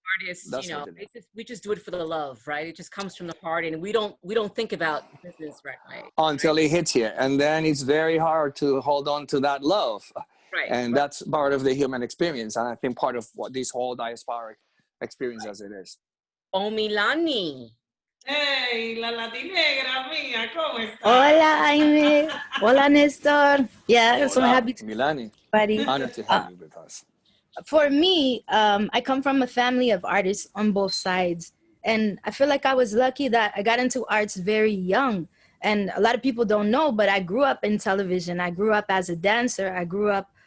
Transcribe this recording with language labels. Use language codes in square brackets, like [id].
[en] artists, you know, we just do it for the love, right? It just comes from the heart, and we don't think about business right until it hits you, and then it's very hard to hold on to that love. And that's part of the human experience, and I think part of what this whole diasporic experience as it is. Omilani. [es] Hey, la latinegra mía, ¿cómo estás? [en] Hola, Aimee. Hola, Nestor. Yeah, so happy to Milani. Honored to have you with us. For me, I come from a family of artists on both sides. And I feel like I was lucky that I got into arts very young. And a lot of people don't know, but I grew up in television. I grew up as a dancer. I grew up